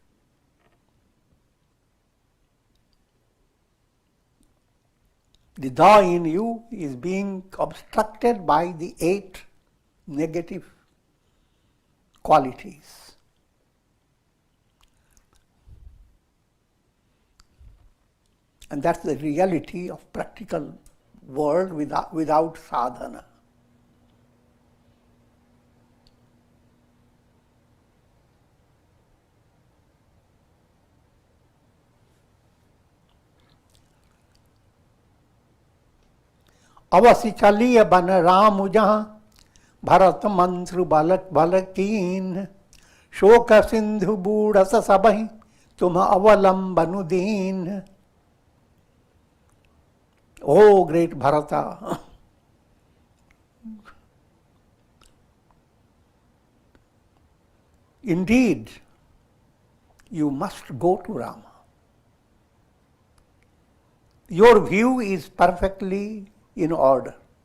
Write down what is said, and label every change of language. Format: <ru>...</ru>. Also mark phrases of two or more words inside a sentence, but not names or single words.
<en>The Da in you is being obstructed by the 8 negative qualities. And that's the reality of practical world without sadhana.</en> <awa>अवसि चलिय बन राम जहाँ भरत मंत्र बलक बलकीन शोक सिंधु बूढ़स सबहि तुम अवलंबनु दीन.</awa> <en>Oh, great Bharata! Indeed, you must go to Rama. Your view is perfectly in order.</en>